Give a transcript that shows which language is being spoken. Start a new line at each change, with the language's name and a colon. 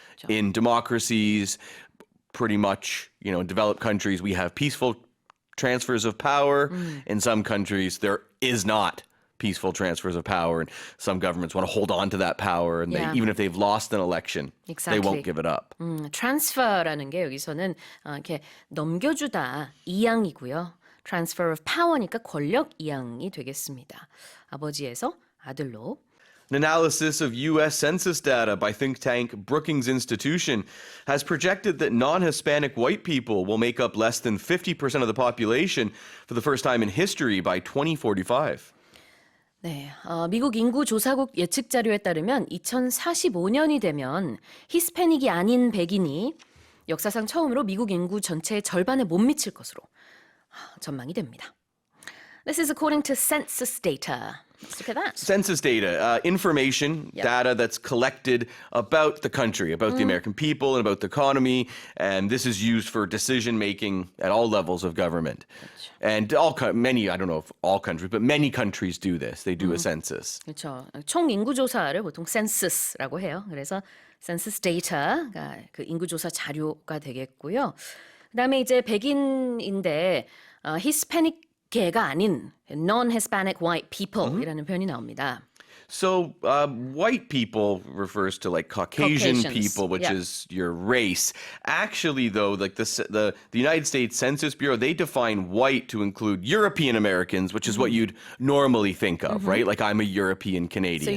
English: In democracies, pretty much, in developed countries, we have peaceful transfers of power. In some countries, there is not peaceful transfers of power, and some governments want to hold on to that power, and even if they've lost an election, they won't give it up.
Korean: transfer라는 게 여기서는 이렇게 넘겨주다 이양이고요. transfer of power니까 권력 이양이 되겠습니다. 아버지에서 아들로.
English: An analysis of U.S. census data by think tank Brookings Institution has projected that non-Hispanic white people will make up less than 50% of the population for the first time in history by 2045.
Korean: 네, 미국 인구 조사국 예측 자료에 따르면 2045년이 되면 히스패닉이 아닌 백인이 역사상 처음으로 미국 인구 전체의 절반에 못 미칠 것으로 전망이 됩니다.
English: This is according to census data. Let's look at that. Census data, information, data that's collected about the country, about the American people, and about the economy, and this is used for decision making at all levels of government. And many, I don't know if all countries, but many countries do this. They do a census.
Korean: 그렇죠. 총 인구 조사를 보통 census라고 해요. 그래서 census data가 그 인구 조사 자료가 되겠고요. 그다음에 이제 백인인데 히스패닉계가 아닌 non-Hispanic white people이라는 표현이 나옵니다.
English: So white people refers to like Caucasian people, which is your race. Actually, though, like the United States Census Bureau, they define white to include European Americans, which is what you'd normally think of, right? Like I'm a European Canadian.